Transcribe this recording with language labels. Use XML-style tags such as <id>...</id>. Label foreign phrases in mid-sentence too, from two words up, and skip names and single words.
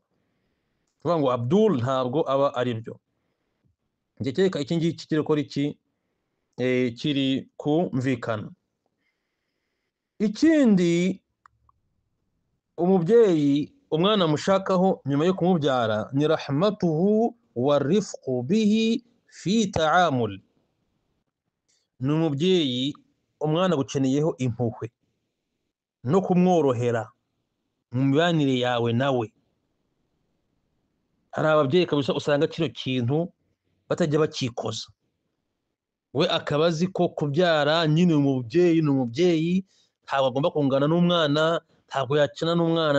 <rw>Kuvuga ngo Abdul ntabwo aba ari byo. Njye cyeka iki ngiki kiri kumvikana. Ikindi umubyeyi umwana mushakaho nyuma yo kumubyara ni</rw> <ar>رحمته ورفق به في التعامل.</ar> <rw>Ni umubyeyi umwana gukeneyeho impuhwe no kumworohera mu mibanire yawe nawe. Hari ababyeyi kabisa usanga kino kintu batajya bakikoza, we akaba azi ko kubyara nyine umubyeyi ni umubyeyi, ntabwo agomba kungana n'umwana, ntabwo yakina n'umwana.</rw>